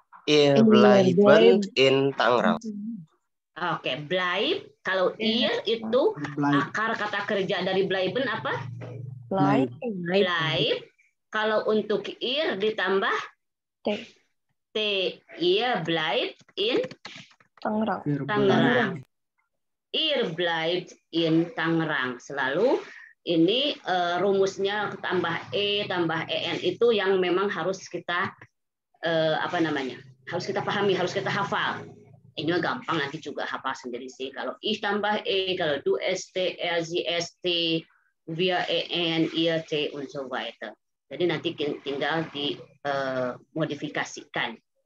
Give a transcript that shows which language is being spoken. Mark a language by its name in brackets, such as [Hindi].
[German] Ihr bleiben in Tangerang. oke, bleib. [Indonesian] Kalau ir itu akar kata kerja dari bleiben apa? Bleib. Kalau untuk ir ditambah T. [German] Ihr bleibt in Tangerang. Ihr bleibt in Tangerang. [Indonesian] Selalu ini rumusnya tambah E tambah EN itu yang memang harus kita harus kita pahami, harus kita hafal. Ini mah gampang, nanti juga hafal sendiri sih. Kalau I tambah E, kalau du ST, ST, wir EN, ihr T [German] und so weiter. [Indonesian] Jadi nanti tinggal dimodifikasikan.